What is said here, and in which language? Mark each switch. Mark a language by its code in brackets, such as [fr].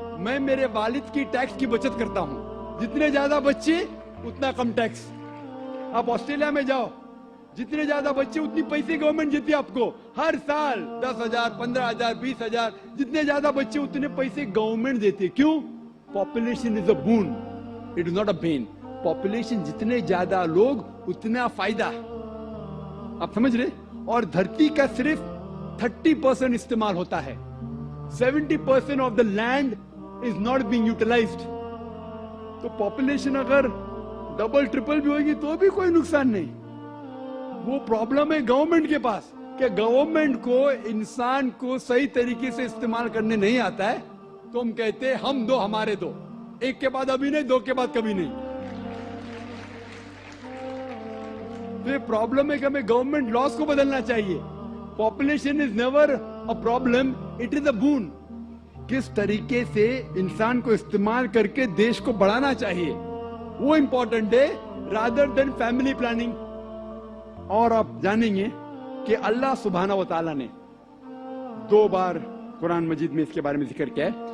[ur] میں میرے والد کی ٹیکس کی بچت کرتا ہوں. جتنے زیادہ بچے اتنا کم ٹیکس. آپ آسٹریلیا میں جاؤ, جتنے زیادہ بچے اتنی پیسے گورنمنٹ دیتی ہے آپ کو ہر سال. 10,000 15,000 20,000, جتنے زیادہ بچے اتنے پیسے گورنمنٹ دیتی ہے. [en] کیوں؟ Population is a boon, it is not a bane. [ur] Population جتنے زیادہ لوگ اتنا فائدہ. آپ سمجھ رہے؟ اور دھرتی کا صرف 30% استعمال ہوتا ہے. [en] 70% of the land is not being utilized. [ur] تو پاپولیشن اگر ڈبل ٹرپل بھی ہوگی تو بھی کوئی نقصان نہیں. وہ پرابلم ہے گورنمنٹ کے پاس کہ گورنمنٹ کو انسان کو صحیح طریقے سے استعمال کرنے نہیں آتا ہے. تو ہم کہتے ہیں ہم دو ہمارے دو, ایک کے بعد ابھی نہیں, 2 کے بعد کبھی نہیں. تو یہ پرابلم ہے کہ ہمیں گورنمنٹ لاس کو بدلنا چاہیے. [en] Population is never a problem, it is a boon. [ur] کس طریقے سے انسان کو استعمال کر کے دیش کو بڑھانا چاہیے وہ امپورٹنٹ ہے [en] Rather than family planning. [ur] اور آپ جانیں گے کہ اللہ سبحانہ و تعالیٰ نے 2 بار قرآن مجید میں اس کے بارے میں ذکر کیا ہے.